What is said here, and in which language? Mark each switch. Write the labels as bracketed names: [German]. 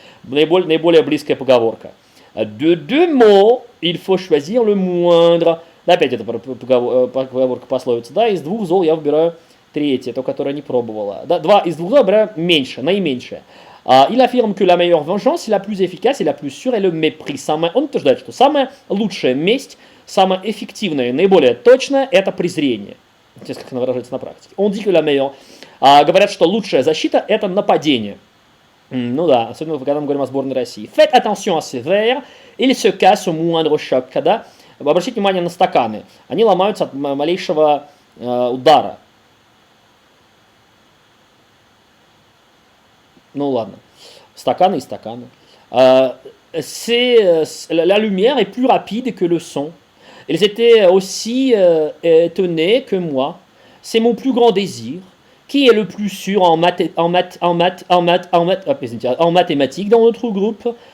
[Russian] Наиболее близкая поговорка. [French] De deux mots, il faut choisir le moindre. [Russian] Опять это поговорка пословица. Да, из двух зол я выбираю третье, то, которое не пробовала. Да, два из двух зол я выбираю меньше, наименьшее. [French] Il affirme que la meilleure vengeance, la plus efficace et la plus sûre est le mépris. [Russian] Он утверждает, что самая лучшая месть, самая эффективная, наиболее точная – это презрение. Интересно, как она выражается на практике. [French] Он dit que la meilleure. [Russian] Говорят, что лучшая защита – это нападение. Ну да, особенно когда мы говорим о сборной России. [French] Faites attention à ces verres, ils se cassent au moindre choc. [Russian] Когда, обратите внимание на стаканы, они ломаются от малейшего удара. Ну ладно, стаканы и стаканы. [French] La lumière est plus rapide que le son. Ils étaient aussi étonnés que moi. C'est mon plus grand désir. Qui est le plus sûr en mathématiques dans notre groupe?